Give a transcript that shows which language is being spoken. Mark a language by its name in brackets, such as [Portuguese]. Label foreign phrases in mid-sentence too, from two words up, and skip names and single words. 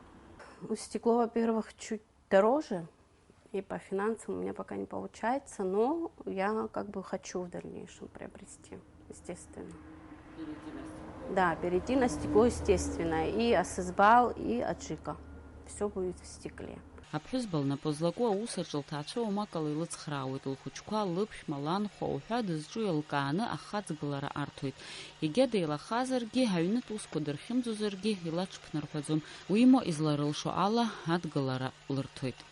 [Russian] Стекло, во-первых, чуть дороже. И по финансам у меня пока не получается, но я как бы хочу в дальнейшем приобрести, естественно. Перейти на стекло. Да, перейти на стекло, естественно. И асызбал, и аджика. Все будет в стекле. [Abkhazian] Аԥҳәызба лнапы-злаку аус аҿы лҭаацәа умакала илыцхраауеит, лхәыҷқәа лыԥшәма, ланхәа уҳәа дызҿу еилкааны ахаҵгылара арҭоит. Егьа деилахазаргьы, аҩнытә усқәа дырхьымӡозаргьы илаҽԥнырҳәаӡом. Уимоу изларылшо ала адгылара лырҭоит.